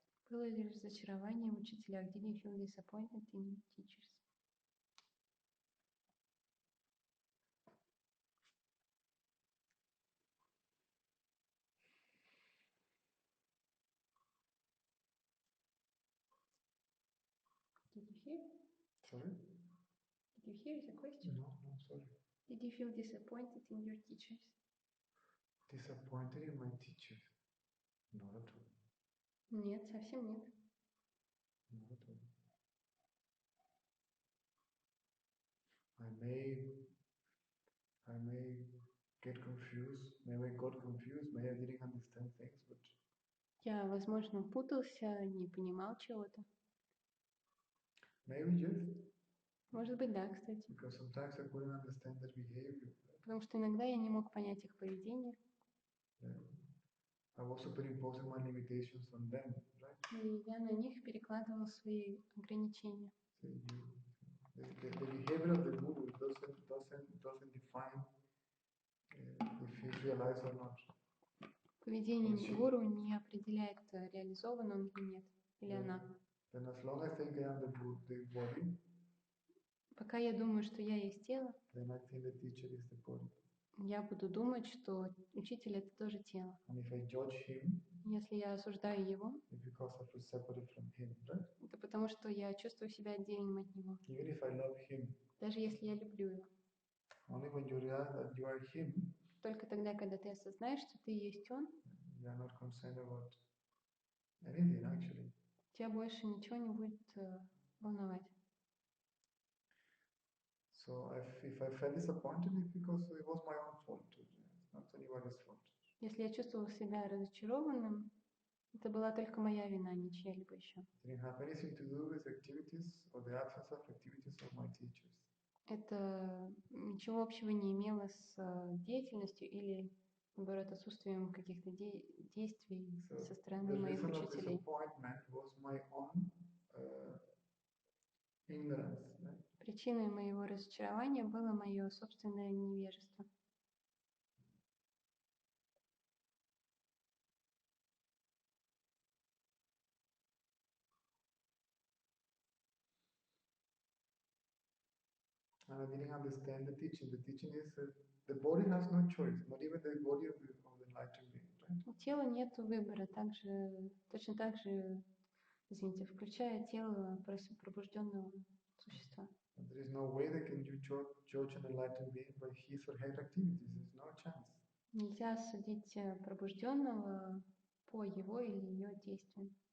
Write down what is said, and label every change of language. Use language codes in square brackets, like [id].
[ru] Было ли разочарование в учителях? [en] Did you feel disappointed in teachers? Did you hear? Sorry? Did you hear the question? No, sorry. Did you feel disappointed in your teachers? Disappointed in my teachers? Not at all. [ru] Нет, совсем нет. [en] Not at all. I may get confused. Maybe I got confused. Maybe I didn't understand things, but [ru] Я, возможно, путался, не понимал чего-то. [en] maybe yes. [ru] Может быть, да, кстати. [en] Because sometimes I couldn't understand their behavior. [ru] Потому что иногда я не мог понять их поведение. [en] I was superimposing my limitations on them, right? [ru] И я на них перекладывал свои ограничения. [en] So the behavior of the guru doesn't define if he's realized or not. [ru] Поведение гуру не определяет, реализован он или нет, или она. [en] Then as long as I think I am the body, [ru] пока я думаю, что я есть тело, [en] then I think the teacher is the body. [ru] Я буду думать, что учитель это тоже тело. [en] And if I judge him, [ru] если я осуждаю его, [en] it's because I feel separated from him, right? [ru] это потому, что я чувствую себя отдельным от него. [en] Even if I love him, [ru] даже если я люблю его. [en] Only when you realize that you are him, [ru] Только тогда, когда ты осознаешь, что ты есть он, [en] you are not concerned about anything actually. [ru] тебя больше ничего не будет волновать. [en] So if I felt disappointed, it's because it was my own fault. It's not anybody's fault. [ru] Если я чувствовал себя разочарованным, это была только моя вина, не чья-либо еще. [en] It didn't have anything to do with activities or the absence of activities of my teachers. [ru] Это ничего общего не имело с деятельностью или, наоборот, отсутствием каких-то действий со стороны [en] The [ru] моих [en] reason of [ru] учителей. [en] disappointment was my own ignorance. Right? [ru] Причиной моего разочарования было мое собственное невежество. [en] And I didn't understand the teaching. The teaching is the body has no choice, not even the body of the enlightened being. Right? [ru] У тела нет выбора, точно так же, извините, включая тело пробужденного существа. [en] There is no way that can you judge an enlightened being by his or her activities. There's no chance. [ru] Нельзя судить пробужденного по его или ее действиям.